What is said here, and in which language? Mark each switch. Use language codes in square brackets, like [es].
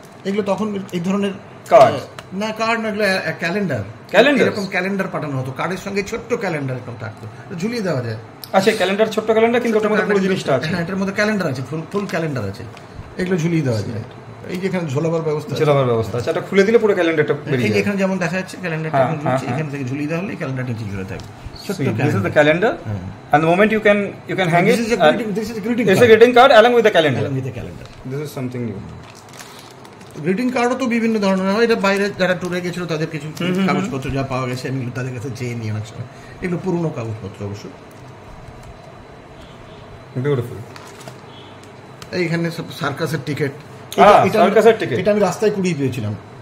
[bn] এগুলো তখন এই ধরনের কার্ড না, এগুলো ক্যালেন্ডার এরকম ক্যালেন্ডার পাঠানো হতো, কার্ডের সঙ্গে ছোট্ট ক্যালেন্ডার এরকম থাকতো, ঝুলিয়ে দেওয়া যায়। আচ্ছা, ক্যালেন্ডার, ছোট্ট ক্যালেন্ডার, কিন্তু ওটার মধ্যে পুরো জিনিসটা আছে। হ্যাঁ, এটার মধ্যে ক্যালেন্ডার আছে, ফুল ক্যালেন্ডার আছে, এগুলো ঝুলিয়ে দেওয়া যায়। এই যে এখানে ঝোলাবার ব্যবস্থা আছে, এটা খুলে দিলে পুরো ক্যালেন্ডারটা বেরিয়ে যায়। এখানে যেমন দেখা যাচ্ছে ক্যালেন্ডারটা এখান থেকে ঝুলিয়ে দেওয়া হলে ক্যালেন্ডারটা ঠিক ঝুলে থাকবে। [en] This is the calendar, and the moment you can hang it. This is a greeting card along with the calendar. This is something new. [bn] Greeting কার্ডও তো বিভিন্ন ধরনের হয়। এটা বাইরে যারা ট্যুরে গেছিল তাদের কিছু কাগজপত্র যা পাওয়া গেছে আমি তাদের কাছে চেয়ে নিয়ে অনেক সময়, এগুলো পুরনো কাগজপত্র অবশ্য। বিউটিফুল। এইখানে সব সার্কাসের টিকিট, এটা আমি রাস্তায় কুড়িয়ে পেয়েছিলাম।